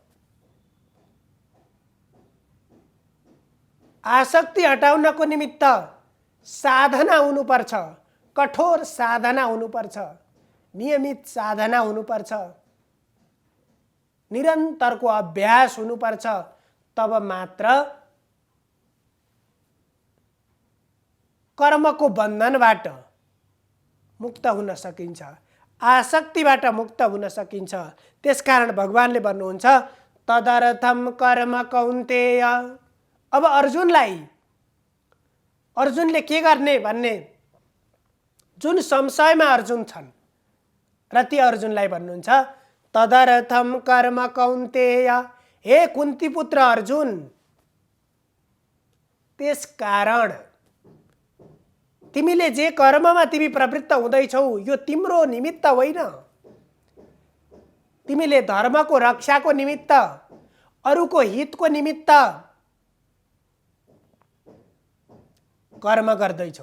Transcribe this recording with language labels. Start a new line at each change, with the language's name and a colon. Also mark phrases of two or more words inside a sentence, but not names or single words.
Nepali: आसक्ति हटाउनको निमित्त साधना हुनुपर्छ, कठोर साधना हुनुपर्छ, नियमित साधना हुनुपर्छ, निरन्तरको अभ्यास हुनुपर्छ। तब मात्र कर्मको बन्धनबाट मुक्त हुन सकिन्छ, आसक्तिबाट मुक्त हुन सकिन्छ। त्यसकारण भगवानले भन्नुहुन्छ
Sanskrit: तदर्थम कर्म कौन्तेय।
Nepali: अब अर्जुनले के गर्ने भन्ने जुन संशयमा अर्जुन छन् र ती अर्जुनलाई भन्नुहुन्छ
Sanskrit: तदर्थम कर्म कौन्तेय।
Nepali: हे कुन्ती पुत्र अर्जुन, त्यसकारण तिमीले जे कर्ममा तिमी प्रवृत्त हुँदैछौ यो तिम्रो निमित्त होइन। तिमीले धर्मको रक्षाको निमित्त, अरूको हितको निमित्त कर्म गर्दैछौ।